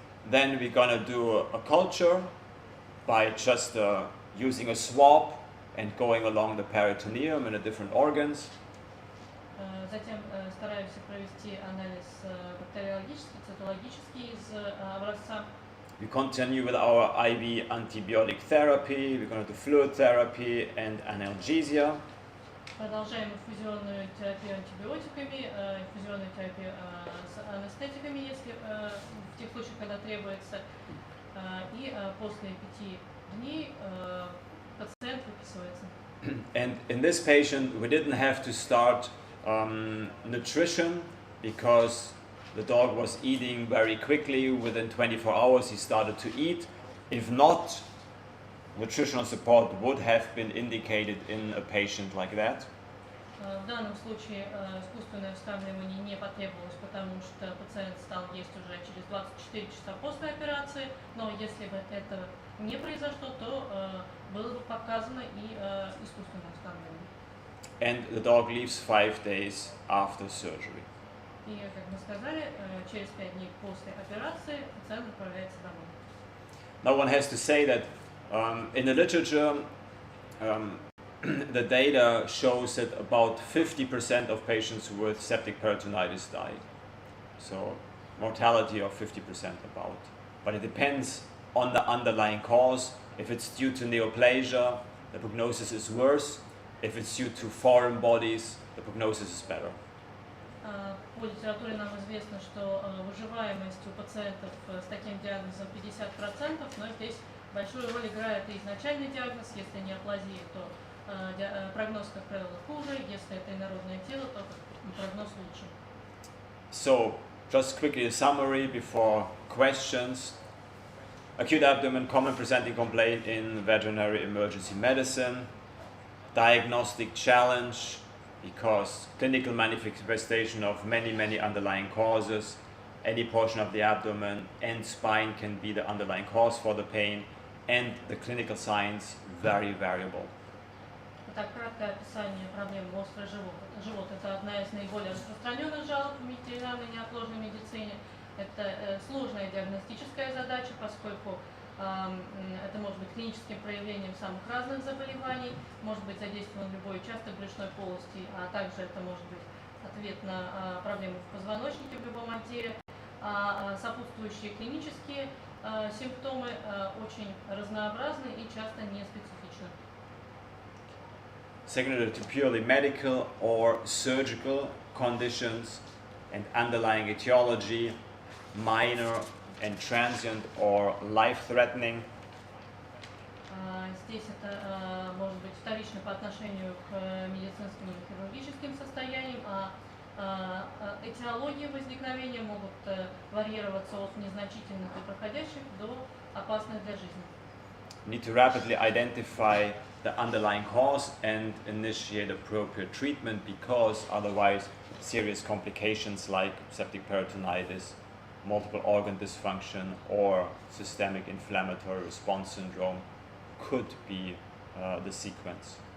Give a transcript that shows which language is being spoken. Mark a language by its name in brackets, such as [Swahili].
[English] Then we're gonna do a culture by just using a swab and going along the peritoneum and the different organs. [Russian] Затем стараемся провести анализ бактериологический, цитологический из образца [English] We continue with our IV antibiotic therapy, we're going to do fluid therapy and analgesia. [Russian] Продолжаем инфузионную терапию антибиотиками, инфузионную терапию с анестетиками, если в тех случаях, когда требуется. И после 5 дней пациент выписывается. [English] And in this patient, we didn't have to start nutrition because the dog was eating very quickly. Within 24 hours, he started to eat. If not, nutritional support would have been indicated in a patient like that. [Russian] В данном случае искусственное вскармливание не потребовалось, потому что пациент стал есть уже через 24 часа после операции, но если бы это не произошло, то было бы показано и искусственное вскармливание. [English] And the dog leaves 5 days after surgery. [Russian] И, как мы сказали, через 5 дней после операции пациент отправляется домой. [English] Now one has to say that in the literature, the data shows that about 50% of patients with septic peritonitis die. So mortality of 50% about. But it depends on the underlying cause. If it's due to neoplasia, the prognosis is worse. If it's due to foreign bodies, the prognosis is better. [Russian] По литературе нам известно, что выживаемость у пациентов с таким диагнозом 50%, но здесь большую роль играет и изначальный диагноз. Если неоплазия, то прогноз, как правило, хуже. Если это инородное тело, то прогноз лучше. [English] So, just quickly a summary before questions. Acute abdomen, common presenting complaint in veterinary emergency medicine. Diagnostic challenge, because clinical manifestation of many underlying causes. Any portion of the abdomen and spine can be the underlying cause for the pain, and the clinical signs very variable. [Russian] Итак, краткое описание проблем острый живот. Живот – это одна из наиболее распространенных жалоб в ветеринарной неотложной медицине. Это сложная диагностическая задача, поскольку это может быть клиническим проявлением самых разных заболеваний, может быть задействован любой участок брюшной полости, а также это может быть ответ на проблемы в позвоночнике в любом отделе. Сопутствующие клинические симптомы очень разнообразны и часто не специфичны. [English] Secondary to purely medical or surgical conditions and underlying etiology, minor and transient or life-threatening. [Russian] Здесь это может быть вторично по отношению к медицинским или хирургическим состояниям, а этиологии возникновения могут варьироваться от незначительных и проходящих до опасных для жизни. [English] Need to rapidly identify the underlying cause and initiate appropriate treatment, because otherwise serious complications like septic peritonitis, multiple organ dysfunction or systemic inflammatory response syndrome could be the sequence.